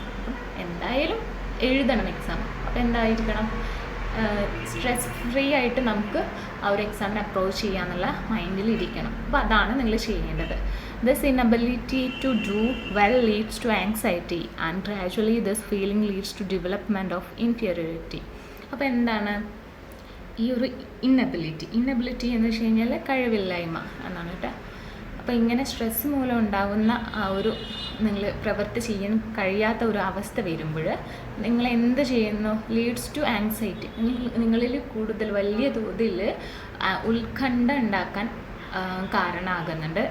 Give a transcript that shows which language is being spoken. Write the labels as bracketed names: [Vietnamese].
[Malayalam] അപ്പം എന്തായാലും എഴുതണം എക്സാം. അപ്പോൾ എന്തായിരിക്കണം? സ്ട്രെസ് ഫ്രീ ആയിട്ട് നമുക്ക് ആ ഒരു എക്സാമിനെ അപ്രോച്ച് ചെയ്യാന്നുള്ള മൈൻഡിൽ ഇരിക്കണം. അപ്പോൾ അതാണ് നിങ്ങൾ ചെയ്യേണ്ടത്. [English] This inability to do well leads to anxiety and gradually this feeling leads to development of inferiority. [Malayalam] അപ്പോൾ എന്താണ് ഈ ഒരു ഇന്നബിലിറ്റി എന്ന് വെച്ച് കഴിഞ്ഞാൽ കഴിവില്ലായ്മ എന്നാണ് കേട്ടോ. അപ്പോൾ ഇങ്ങനെ സ്ട്രെസ് മൂലം ഉണ്ടാകുന്ന ആ ഒരു നിങ്ങൾ പ്രവൃത്തി ചെയ്യാൻ കഴിയാത്ത ഒരു അവസ്ഥ വരുമ്പോൾ നിങ്ങൾ എന്ത് ചെയ്യുന്നു? [English] leads to anxiety, [Malayalam] നിങ്ങളിൽ കൂടുതൽ വലിയ തോതിൽ ഉത്കണ്ഠ ഉണ്ടാക്കാൻ കാരണമാകുന്നുണ്ട്.